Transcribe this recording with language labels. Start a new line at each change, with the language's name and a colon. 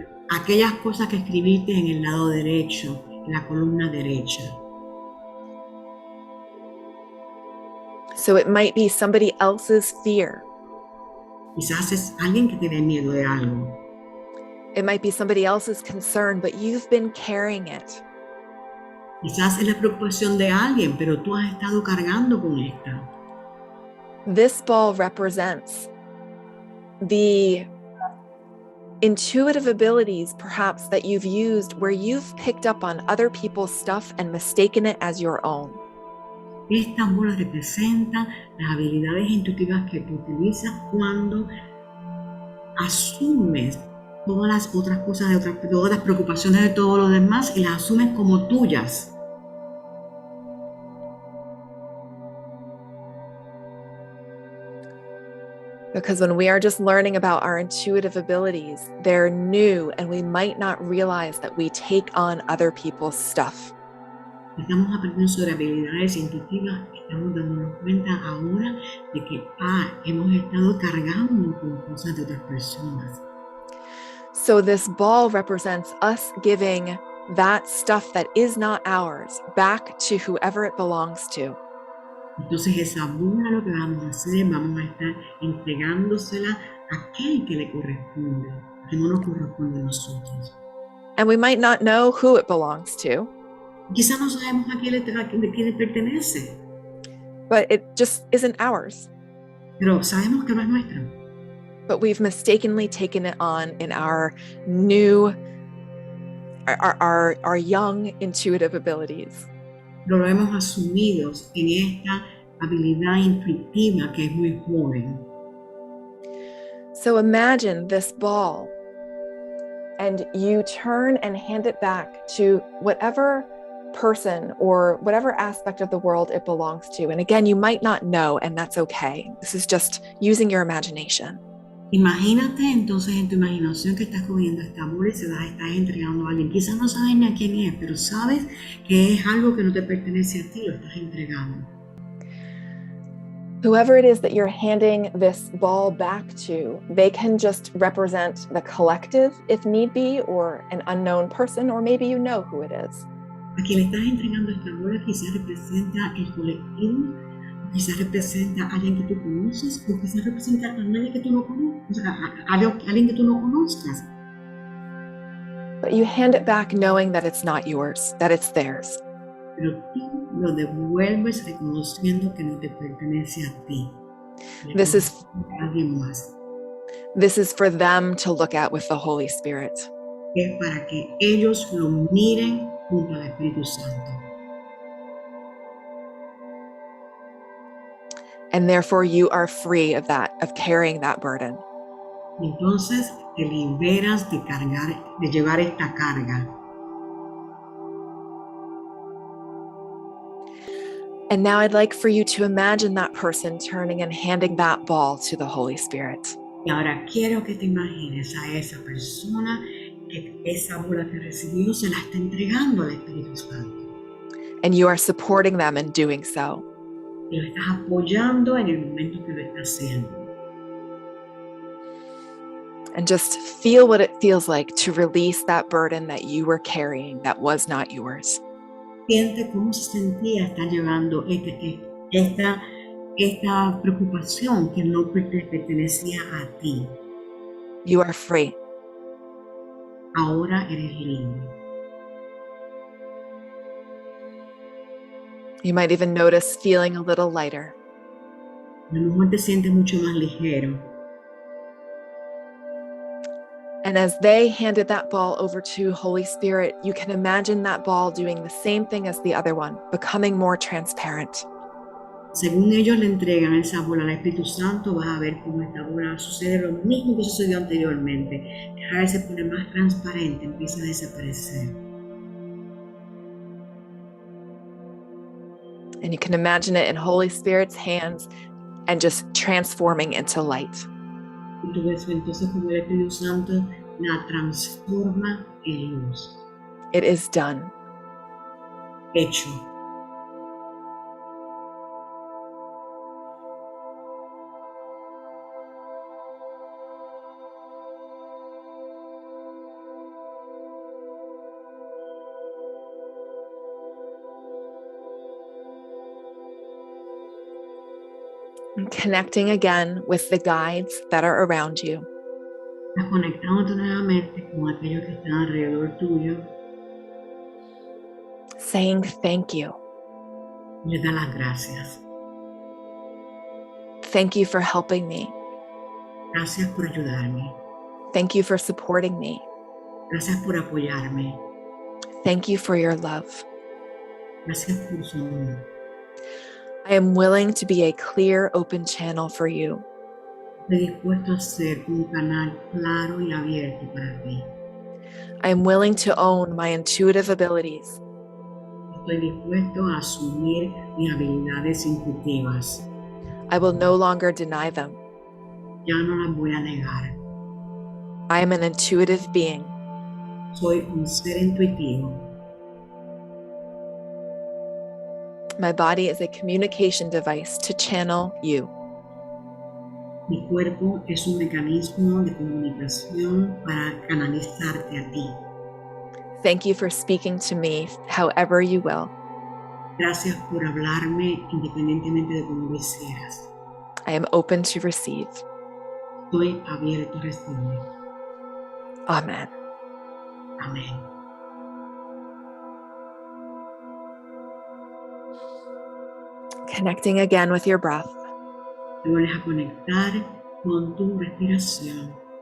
Spanish: Aquellas cosas que escribiste en el lado derecho, en la columna derecha.
English: So it might be somebody else's fear.
Spanish: Quizás es alguien que tiene miedo de algo.
English: It might be somebody else's concern, but you've been carrying it.
Spanish: Quizás es la preocupación de alguien, pero tú has estado cargando con esta.
English: This ball represents the intuitive abilities, perhaps, that you've used where you've picked up on other people's stuff and mistaken it as your own.
Spanish: Esta bola representa las habilidades intuitivas que tú utilizas cuando asumes todas las otras cosas de todas las preocupaciones de todos los demás y las asumes como tuyas.
English: Because when we are just learning about our intuitive abilities, they're new and we might not realize that we take on other people's stuff.
Spanish: Estamos aprendiendo sobre habilidades intuitivas, estamos dándonos cuenta ahora de que hemos estado cargando con cosas de otras personas.
English: So this ball represents us giving that stuff that is not ours back to whoever it belongs to.
Spanish: Entonces esa bola lo que vamos a hacer, vamos a estar entregándosela a aquel que le corresponde, que no nos corresponde a nosotros.
English: And we might not know who it belongs to.
Spanish: Quizás no sabemos a quién le pertenece,
English: but it just isn't ours.
Spanish: pero sabemos que no es nuestra.
English: But we've mistakenly taken it on in our new, our young intuitive abilities.
Spanish: Pero lo hemos asumido en esta habilidad intuitiva que es muy joven.
English: So imagine this ball and you turn and hand it back to whatever person or whatever aspect of the world it belongs to. And again, you might not know, and that's okay. This is just using your imagination.
Spanish: Imagínate entonces en tu imaginación que estás cogiendo esta bola y se la estás entregando a alguien. Quizás no sabes ni a quién es, pero sabes que es algo que no te pertenece a ti, lo estás entregando.
English: Whoever it is that you're handing this ball back to, they can just represent the collective if need be, or an unknown person, or maybe you know who it is.
Spanish: A quien le estás entregando esta bola quizás representa el colectivo, quizás representa a alguien que tú conoces, o quizás representa a nadie que tú no conozcas, a alguien que tú no conozcas.
English: But you hand it back knowing that it's not yours, that it's theirs.
Spanish: Pero tú lo devuelves reconociendo que no te pertenece a ti.
English: This is
Spanish: a alguien más.
English: This is for them to look at with the Holy Spirit.
Spanish: Es para que ellos lo miren junto al Espíritu Santo.
English: And therefore you are free of that, of carrying that burden.
Spanish: Entonces te liberas de llevar esta carga.
English: And now I'd like for you to imagine that person turning and handing that ball to the Holy Spirit.
Spanish: Y ahora quiero que te imagines a esa persona que esa bola que recibió se la está entregando al Espíritu Santo.
English: And you are supporting them in doing so.
Spanish: Y lo estás apoyando en el momento que lo está haciendo.
English: And just feel what it feels like to release that burden that you were carrying that was not yours.
Spanish: Siente cómo se sentía estar llevando esta preocupación que no te pertenecía a ti.
English: You are free.
Spanish: Ahora eres libre.
English: You might even notice feeling a little lighter.
Spanish: A lo mejor te sientes mucho más ligero.
English: And as they handed that ball over to Holy Spirit, you can imagine that ball doing the same thing as the other one, becoming more transparent.
Spanish: Según ellos le entregan esa bola al Espíritu Santo, vas a ver cómo esta bola sucede lo mismo que sucedió anteriormente. Cada vez se pone más transparente, empieza a desaparecer.
English: And you can imagine it in Holy Spirit's hands and just transforming into light.
Spanish: Y tú ves entonces como el Espíritu Santo la transforma en luz.
English: It is done.
Spanish: Hecho.
English: And connecting again with the guides that are around you.
Spanish: Estás conectándote nuevamente con aquellos que están alrededor tuyo.
English: Saying thank you.
Spanish: Y les da las gracias.
English: Thank you for helping me.
Spanish: Gracias por ayudarme.
English: Thank you for supporting me.
Spanish: Gracias por apoyarme.
English: Thank you for your love.
Spanish: Gracias por su amor.
English: I am willing to be a clear, open channel for you.
Spanish: Estoy dispuesto a ser un canal claro y abierto para ti.
English: I am willing to own my intuitive abilities.
Spanish: Estoy dispuesto a asumir mis habilidades intuitivas.
English: I will no longer deny them.
Spanish: Ya no las voy a negar.
English: I am an intuitive being.
Spanish: Soy un ser intuitivo.
English: My body is a communication device to channel you.
Spanish: Mi cuerpo es un mecanismo de comunicación para canalizarte a ti.
English: Thank you for speaking to me however you will.
Spanish: Gracias por hablarme independientemente de cómo lo hicieras.
English: I am open to receive.
Spanish: Estoy abierto a recibir.
English: Amen.
Spanish: Amén.
English: Connecting again with your breath.
Spanish: Te vuelves a conectar con tu respiración.